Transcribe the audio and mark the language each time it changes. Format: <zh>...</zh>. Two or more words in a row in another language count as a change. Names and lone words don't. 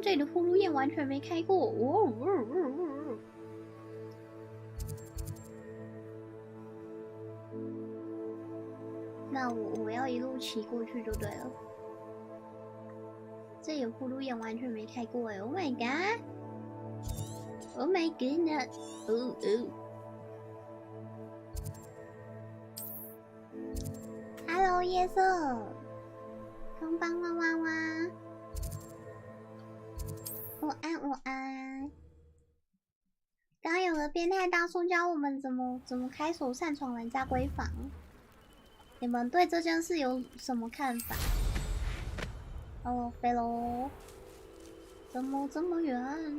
<zh>这里的呼噜焰完全没开过。那我要一路骑过去就对了。这有呼噜眼完全没开过哎 ！</zh> <en>Oh my god! Oh my goodness! Hello 夜色，こんばんは哇哇！</en> <zh>午安午安。刚刚有个变态大叔教我们怎么开锁擅闯人家闺房。你们对这件事有什么看法？哦，飞喽！怎么这么远？</zh>